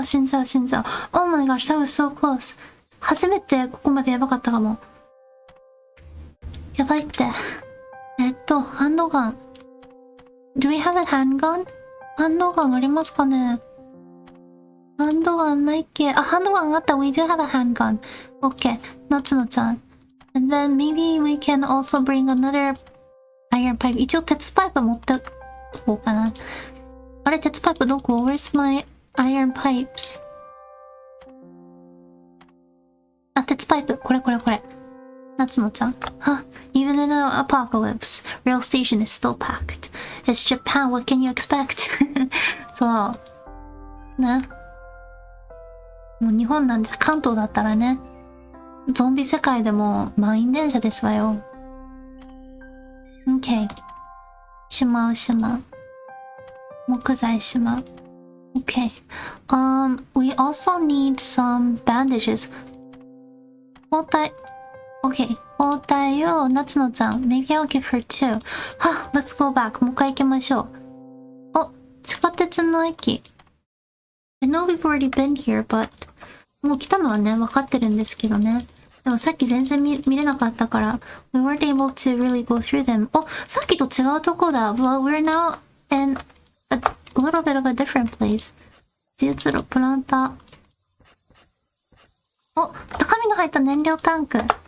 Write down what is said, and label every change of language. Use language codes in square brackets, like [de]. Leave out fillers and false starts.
[en] Oh my gosh, that was so close. [ja] 初めてここまでやばかったかも。やばいって。ハンドガン。 [en] Do we have a handgun? [ja] ハンドガンありますかね？ハンドガンないっけ？ハンドガンあった。 [en] We do have a handgun. Okay. 夏野ちゃん。 And then maybe we can also bring another iron pipe. [ja] 一応鉄パイプ持ってこうかな。あれ、鉄パイプどこ？ [en] Where's my iron pipes? [ja] 鉄パイプ。これ。夏野ちゃん。 [en] Even in an apocalypse, rail station is still packed. It's Japan, what can you expect? [ja] そう。ね。もう日本なんで、関東だったらね。ゾンビ世界でも満員電車ですわよ。 OK。 しまう。木材しまう。OK。 [en] We also need some bandages. [ja] 包帯。OK。 包帯を夏野ちゃん。 [en] Maybe I'll give her two. Let's go back. [ja] もう一回行きましょう。地下鉄の駅。 [en] I know we've already been here, but [ja] もう来たのはね、分かってるんですけどね。でもさっき全然見れなかったから、 [en] we weren't able to really go through them. [ja] さっきと違うとこだ。 [en] Well, we're now in a little bit of a different place. [ja] 実路プランター。中身の入った燃料タンク。